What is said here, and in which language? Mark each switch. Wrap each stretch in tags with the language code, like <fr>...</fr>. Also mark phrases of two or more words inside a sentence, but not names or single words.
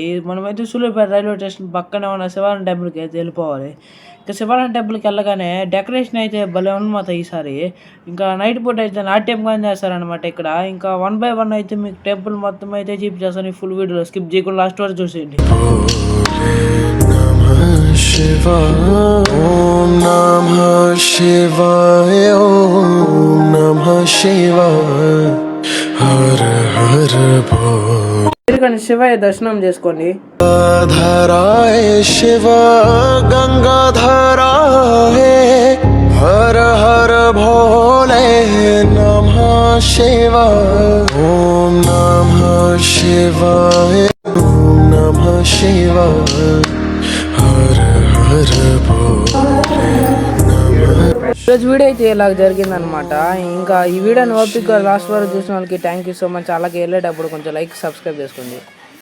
<te>మనమైతే సూర్యాపేట</te> <en>railway station</en> <te>పక్కనే ఉన్న శివాలయం టెంపుల్కి అయితే వెళ్ళిపోవాలి. ఇంకా శివాలయం టెంపుల్కి వెళ్ళగానే డెకరేషన్ అయితే భలే ఉన్నమాట ఈసారి. ఇంకా నైట్ పూట అయితే నాట్యం కానీ చేస్తారనమాట ఇక్కడ. ఇంకా 1 by 1 అయితే మీకు టెంపుల్ మొత్తం అయితే చూపించేస్తాను. ఈ</te> <en>full video skip</en> <te>చేయకుండా లాస్ట్ వరకు చూసేయండి.</te> <sa>ओम नमः शिवाय, ओम नमः शिवाय, हर हर बोल.</sa> <te>శివయ్య దర్శనం చేసుకోండి.</te> <sa>धराय शिव गंगाधराय, हर हर भोले नमः शिवाय. ओम नमः शिवाय, ओम नमः शिवाय, हर हर भोले नमः.</sa> <te>ఈరోజు వీడియో అయితే ఇలాగ జరిగిందనమాట. ఇంకా ఈ వీడియోని ఓపిక లాస్ట్ వరకు చూసిన వాళ్ళకి</te> <en>thank you so much.</en> <te>అలాగే వెళ్ళేటప్పుడు కొంచెం</te> <en>like subscribe</en> <te>చేసుకోండి.</te>